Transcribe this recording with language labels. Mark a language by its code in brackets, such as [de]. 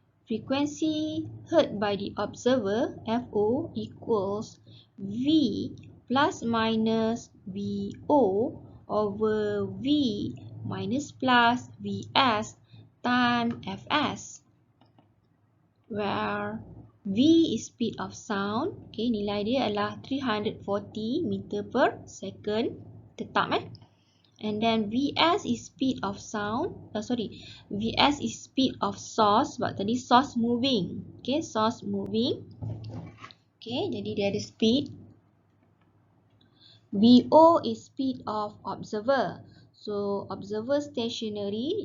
[en] Frequency heard by the observer, FO, equals V plus minus VO over V minus plus Vs times Fs, where V is speed of sound. [ms] Okay, nilai dia adalah 340 meter per second. Tetap [en] And then Vs is speed of sound. Vs is speed of source. [ms] Sebab tadi [en] source moving. Okay, source moving. Okay, [ms] jadi dia ada [en] speed. VO is speed of observer. So, observer stationary.